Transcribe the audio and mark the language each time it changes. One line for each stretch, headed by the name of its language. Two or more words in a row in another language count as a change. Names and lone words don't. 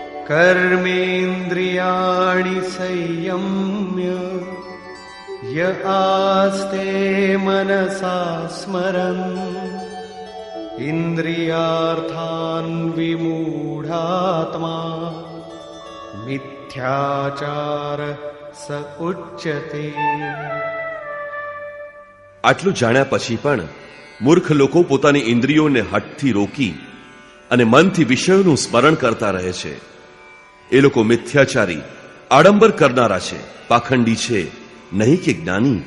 Sanskrit: कर्मेन्द्रियाणि संयम्य य आस्ते मनसा स्मरन् इन्द्रियार्थान् विमूढात्मा मिथ्याचार स उच्यते.
Gujarati: આટલું જાણ્યા પછી પણ મૂર્ખ લોકો પોતાની ઇન્દ્રિયોને હઠથી રોકી અને મનથી વિષયોનું સ્મરણ કરતા રહે છે. એ લોકો મિથ્યાચારી, આડંબર કરનારા છે, પાખંડી છે, નહીં કે જ્ઞાની.